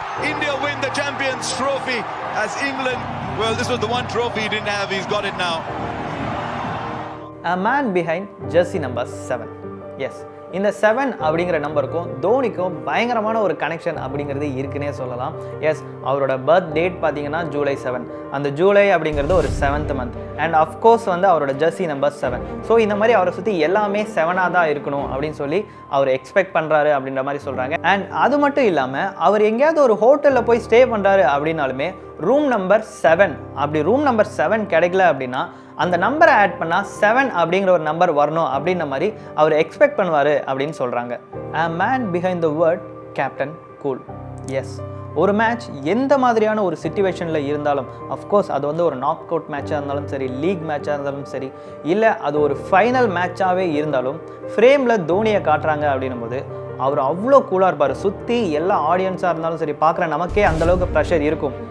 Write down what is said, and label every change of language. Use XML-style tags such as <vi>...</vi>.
<en>India win the Champions Trophy as England. Well, this was the one trophy he didn't have. He's got it now. A man behind jersey number 7.</en> <ta>Yes, இந்த 7 அப்படிங்கிற நம்பருக்கும் தோனிக்கும் பயங்கரமான ஒரு connection அப்படிங்கிறது இருக்குன்னே சொல்லலாம். S, அவரோட birth date பார்த்தீங்கன்னா July 7. அந்த ஜூலை அப்படிங்கிறது ஒரு 7th மந்த். அண்ட் அஃப்கோர்ஸ் வந்து அவரோட ஜெர்சி நம்பர் 7. ஸோ இந்த மாதிரி அவரை சுற்றி எல்லாமே 7ஆக தான் இருக்கணும் அப்படின்னு சொல்லி அவர் எக்ஸ்பெக்ட் பண்ணுறாரு அப்படின்ற மாதிரி சொல்கிறாங்க. அண்ட் அது மட்டும் இல்லாமல் அவர் எங்கேயாவது ஒரு ஹோட்டலில் போய் ஸ்டே பண்ணுறாரு அப்படின்னாலுமே ரூம் நம்பர் 7, அப்படி ரூம் நம்பர் 7 கிடைக்கல அப்படின்னா அந்த நம்பரை ஆட் பண்ணால் 7 அப்படிங்கிற ஒரு நம்பர் வரணும் அப்படின்ற மாதிரி அவர் எக்ஸ்பெக்ட் பண்ணுவார் அப்படின்னு சொல்கிறாங்க.</ta> <en>A man behind the word Captain Cool.</en> <ta>S, ஒரு மேட்ச் எந்த மாதிரியான ஒரு சிச்சுவேஷனில் இருந்தாலும், அஃப்கோர்ஸ் அது வந்து ஒரு நாக் அவுட் மேட்சாக இருந்தாலும் சரி, லீக் மேட்சாக இருந்தாலும் சரி, இல்லை அது ஒரு ஃபைனல் மேட்சாகவே இருந்தாலும் ஃப்ரேமில் தோனியை காட்டுறாங்க அப்படின்னும் போது அவர் அவ்வளோ கூலாக இருப்பார். சுற்றி எல்லா ஆடியன்ஸாக இருந்தாலும் சரி, பார்க்குற நமக்கே அந்தளவுக்கு ப்ரெஷர் இருக்கும்.</ta>